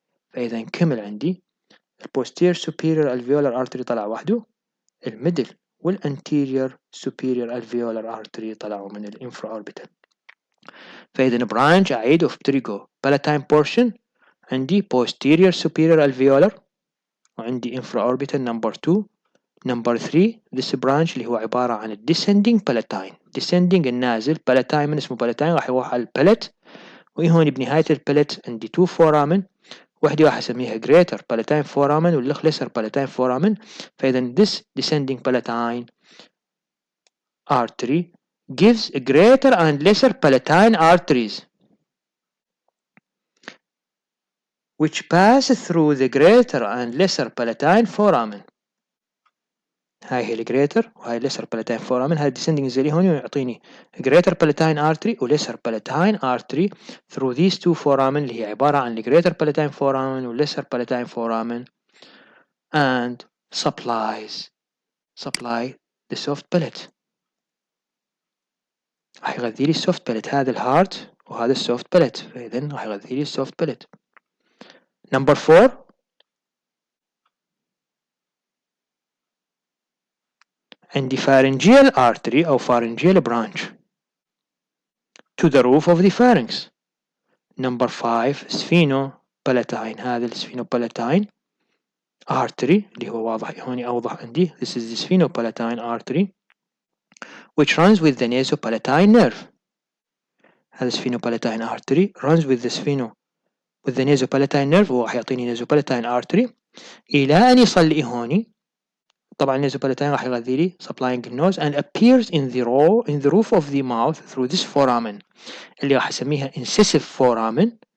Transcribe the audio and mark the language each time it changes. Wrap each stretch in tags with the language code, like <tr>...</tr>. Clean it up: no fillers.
<ar>فإذا نكمل عندي</ar> <en>posterior superior alveolar artery</en> <ar>طلع وحده, الميدل والanterior superior alveolar artery طلعوا من الانفراوربيتال. فإذا</ar> <en>branch أعيد of pterygopalatine portion عندي posterior superior alveolar وعندي infraorbital number 2. number 3 this branch</en> <ar>اللي هو عبارة عن</ar> <en>descending palatine.</en> <ar>descending النازل palatine من اسمه palatine راح يروح على البلت, وهون بنهاية البلت عندي 2 foramen, واحدة راح أسميها</ar> <en>greater palatine foramen</en> <ar>واللخ</ar> <en>lesser palatine foramen.</en> <ar>فإذا</ar> <en>this descending palatine artery gives greater and lesser palatine arteries which pass through the greater and lesser palatine foramen.</en> <ar>هاي هي الجريتر وهاي lesser palatine foramen.</ar> <en>هاي descending زي هون يعطيني greater palatine artery و lesser palatine artery through these two foramen</en> <ar>اللي هي عبارة عن</ar> <en>greater palatine foramen و lesser palatine foramen, and supply the soft palate.</en> <ar>راح يغذي لي السوفت باليت. هذا الهارت وهذا السوفت باليت, فإذا راح يغذي لي السوفت باليت.</ar> <en>Number 4</en> <ar>عندي</ar> <en>pharyngeal artery أو pharyngeal branch to the roof of the pharynx. Number 5 sphenopalatine.</en> <ar>هذا السفينوبالاتين artery اللي هو واضح هوني أوضح عندي.</ar> <en>This is the sphenopalatine artery which runs with the nasopalatine nerve. هذا sphenopalatine artery runs with the nasopalatine nerve</en> <ar>وراح يعطيني</ar> <en>nasopalatine artery</en> <ar>إلى أن يصل لي هوني.</ar> <en>طبعا nasopalatine</en> <ar>راح يغذي لي</ar> <en>supplying the nose and appears in the roof of the mouth through this foramen</en> <ar>اللي راح أسميها</ar> <en>incisive foramen.</en>